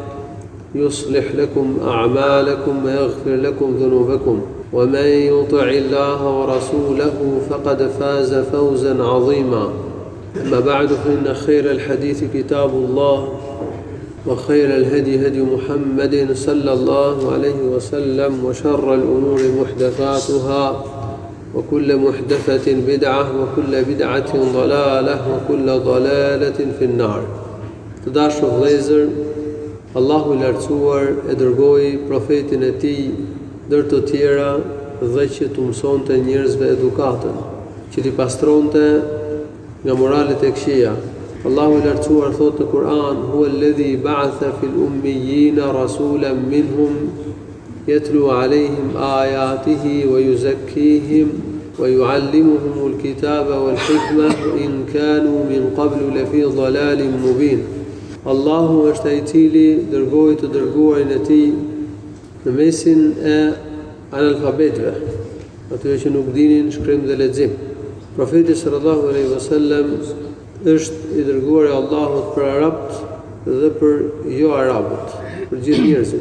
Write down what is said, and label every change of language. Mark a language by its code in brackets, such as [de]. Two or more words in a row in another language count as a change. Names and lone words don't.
[ar] يصلح لكم أعمالكم ويغفر لكم ذنوبكم ومن يطع الله ورسوله فقد فاز فوزا عظيما أما بعد فإن خير الحديث كتاب الله وخير الهدي هدي محمد صلى الله عليه وسلم وشر الأمور محدثاتها وكل محدثة بدعة وكل بدعة ضلالة وكل ضلالة في النار. [sq] Të dashur vëllezër, Allahu i lartësuar e dërgoi profetin e tij ndër të tjera dhe që të mësonte njerëzve edukatën, që t'i pastronte nga moralet e këqija. Allahu i lartësuar thotë në Kur'an: [ar] "هو الذي بعث في الأميين رسولا منهم يتلو عليهم آياته ويزكيهم ويعلمهم الكتاب والحكمة إن كانوا من قبل لفي ضلال مبين." [sq] Allahu është ai i cili dërgoi të dërguarin e tij në mesin e analfabetëve, atyre që nuk dinin shkrim dhe lexim. Profeti [ar] صلى الله عليه وسلم [sq] është i dërguar i Allahut për arabët dhe për jo arabët, për gjithë njerëzit.